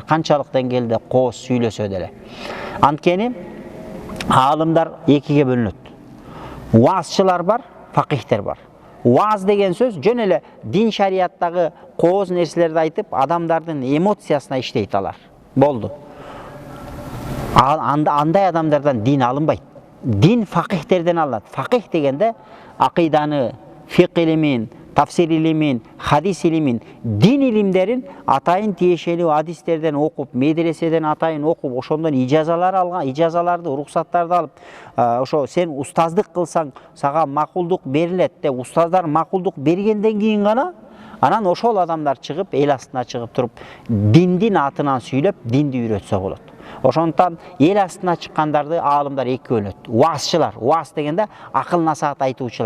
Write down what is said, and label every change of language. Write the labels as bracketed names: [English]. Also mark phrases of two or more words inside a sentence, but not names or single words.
[Kyrgyz] Канчалык деңгээлде кооз сүйлөсө деле. Анткени аалымдар экиге бөлүнөт. Уазчылар бар, факихтер бар. Уаз деген сөз жөн эле дин шарияттагы кооз нерселерди айтып, адамдардын эмоциясына иштейт алар. Болду. Андай адамдардан дин алынбайт. din fakihlerden alınat. Fakih degende akidany, fiqh ilimin, tafsir ilimin, hadis ilimin, din ilimlerin atayın tiyешелүү hadislerden okup, medreseden atayın okup, oşondan icazalar algan, icazalarda, ruhsatlarda alıp, oşo sen ustazdык kılsaң, saga makулдук берилет деп ustazдар makулдук bергенден кийин гана анан ошол адамдар чыгып, эл астына чыгып туруп, диндин атынан сүйлөп, динди үйрөтсө болот. Ошондуктан эл астына чыккандарды аалымдар эки бөлөт. Уазчылар, уаз дегенде акыл насаат айтуучулар.